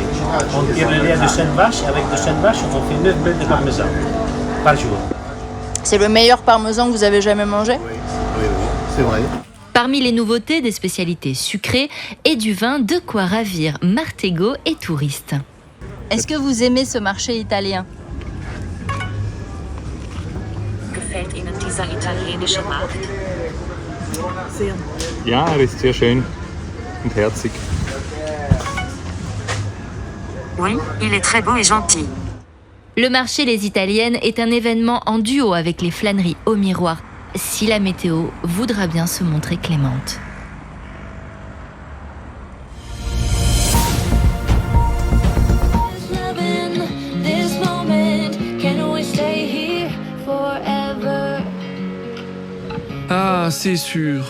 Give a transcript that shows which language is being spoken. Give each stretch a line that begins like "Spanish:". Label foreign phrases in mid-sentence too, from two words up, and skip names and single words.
French: On tire le lait à 200 vaches, avec 200 vaches, on fait 9 bœufs de parmesan par jour. C'est le meilleur parmesan que vous avez jamais mangé? Oui, c'est vrai. Parmi les nouveautés, des spécialités sucrées et du vin, de quoi ravir Martego et touristes. Est-ce que vous aimez ce marché italien?
German: Gefällt Ihnen dieser italienische Markt? Sehr. Ja, er ist sehr schön und herzig.
French: Oui, il est très beau et gentil. Le marché Les Italiennes est un événement en duo avec les flâneries au miroir, si la météo voudra bien se montrer clémente. Ah, c'est sûr.